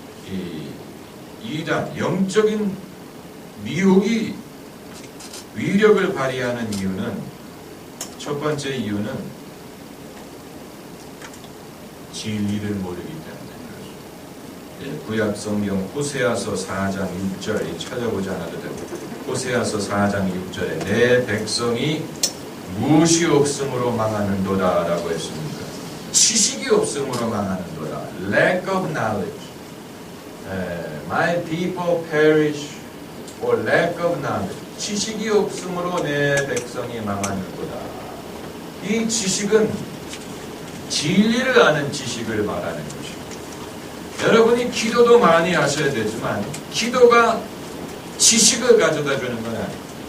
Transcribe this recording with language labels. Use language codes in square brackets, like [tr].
[ko] 이 이단, 영적인 미혹이 위력을 발휘하는 이유는, 첫 번째 이유는 진리를 모르기 때문에. 구약 성경 호세아서 4장 6절 찾아보지 않아도 됩니다. 호세아서 4장 6절에 내 백성이 무엇이 없음으로 망하는도다 라고 했습니다. 지식이 지식이 없음으로 망하는도다. [en] Lack of knowledge. My people perish for lack of knowledge. [ko] 지식이 없음으로 내 백성이 망하는도다. 이 지식은 진리를 아는 지식을 말하는 것입니다. 여러분이 기도도 많이 하셔야 되지만 기도가 지식을 가져다 주는 건 아니에요.